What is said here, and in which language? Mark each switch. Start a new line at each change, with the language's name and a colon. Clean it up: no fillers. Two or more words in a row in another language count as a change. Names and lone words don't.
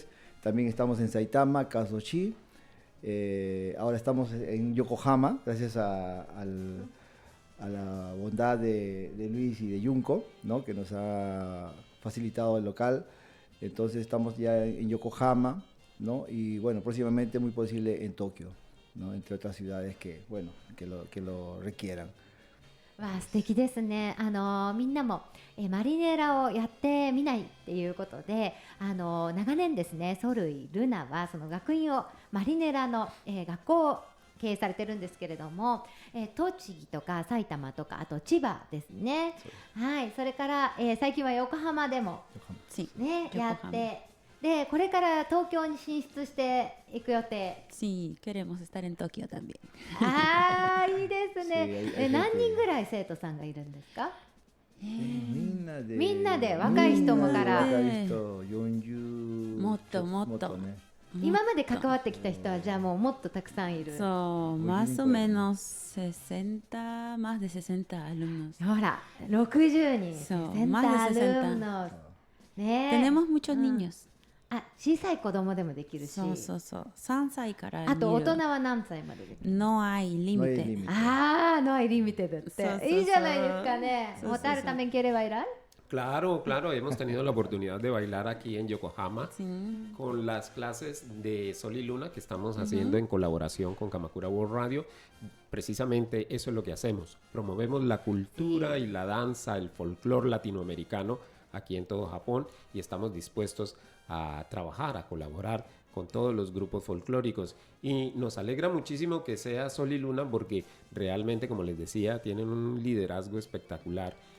Spanish: También estamos en Saitama, Kazoshi. Ahora estamos en Yokohama, gracias a la bondad de Luis y de Junko, ¿no? Que nos ha facilitado el local. Entonces estamos ya en Yokohama, ¿no? Y bueno, próximamente muy posible en Tokio, ¿no? Entre otras ciudades que lo requieran.
Japanese: わあ素敵ですね。みんなも、マリネーラをやってみないっていうことで、長年ですね、ソルイルナはその学院をマリネーラの、学校を経営されてるんですけれども、栃木とか埼玉とかあと千葉ですね。はい、それから、最近は横浜でもねやって。でこれから東京に進出していく予定。
Spanish: Sí, queremos estar en Tokio también.
Japanese: ああ、いいですね。何人ぐらい生徒さんがいるんですか？みんなで若い人もから。若い人40。もっともっと。今まで関わってきた人はじゃあもうたくさんいる。
Spanish: そう、más o menos 60, más de 60 alumnos.
Japanese: ほら、60人。そう、
Spanish: 60 más de 60. alumnos。ね。 Tenemos muchos niños.
Japanese: 小さい子供でもできるし。そうそうそう。3歳から見る。あと大人は何歳までできる？
Spanish: No hay límite. No hay límite
Japanese: って。いいじゃないですかね。
Spanish: Hotaru también quiere bailar? Claro, claro, hemos tenido la oportunidad de bailar aquí en Yokohama con las clases de Sol y Luna que estamos haciendo en colaboración con Kamakura World Radio. Precisamente eso es lo que hacemos. Promovemos la cultura y la danza, el folclore latinoamericano aquí en todo Japón y estamos dispuestos a trabajar, a colaborar con todos los grupos folclóricos y nos alegra muchísimo que sea Sol y Luna porque realmente, como les decía, tienen un liderazgo espectacular,